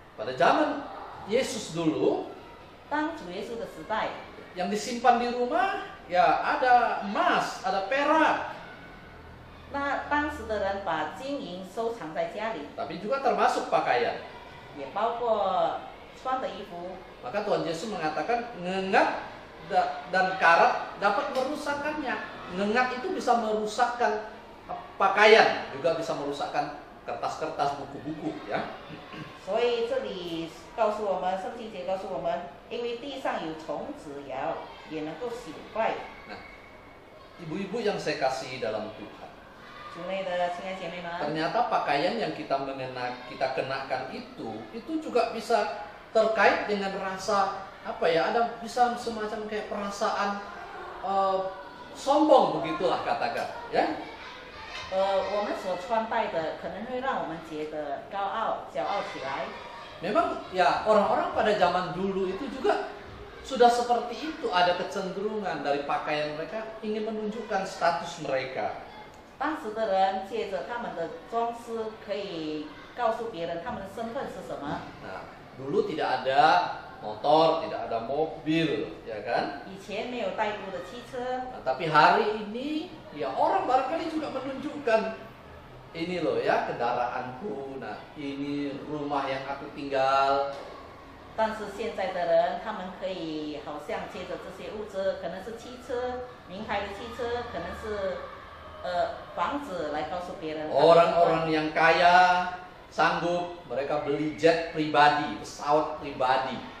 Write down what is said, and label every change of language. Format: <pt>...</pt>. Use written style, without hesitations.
<id>Pada zaman Yesus dulu,</id> <zh>当主耶稣的时代，</zh> <id>yang disimpan di rumah ya ada emas, ada perak,</id> <zh>那当时的人把金银收藏在家里，</zh> <id>tapi juga termasuk pakaian.</id> <zh>也包括穿的衣服。</zh> <id>Maka Tuhan Yesus mengatakan ngengat dan karat dapat merusakkannya. Ngengat itu bisa merusakkan pakaian, juga bisa merusakkan kertas-kertas, buku-buku, ya.</id> <zh>所以这里告诉我们，圣经节告诉我们，因为地上有虫子咬，也能够朽坏。</zh> <id>Nah, ibu-ibu yang saya kasih dalam Tuhan,</id> <zh>主内的亲爱姐妹们，</zh> <id>ternyata pakaian yang kita kenakan itu juga bisa terkait dengan rasa apa ya? Ada bisa semacam kayak perasaan sombong begitulah katakan, ya.</id> <zh>我们所穿戴的可能会让我们觉得骄傲起来。</zh> <id>Memang ya orang-orang pada zaman dulu itu juga sudah seperti itu, ada kecenderungan dari pakaian mereka ingin menunjukkan status mereka.</id> <zh>当时的人借着他们的装饰，可以告诉别人他们的身份是什么。</zh> <id>Nah, dulu tidak ada motor, tidak ada mobil, ya kan?</id> <zh>以前没有代步的汽车，</zh> <id>Nah, tapi hari ini ya orang barangkali juga menunjukkan ini loh ya kendaraanku, nah ini rumah yang aku tinggal.</id> <zh>但是现在的人，他们可以好像借着这些物质，可能是汽车，名牌的汽车，可能是房子来告诉别人。</zh> <id>Orang-orang yang kaya sanggup mereka beli jet pribadi, pesawat pribadi.</id>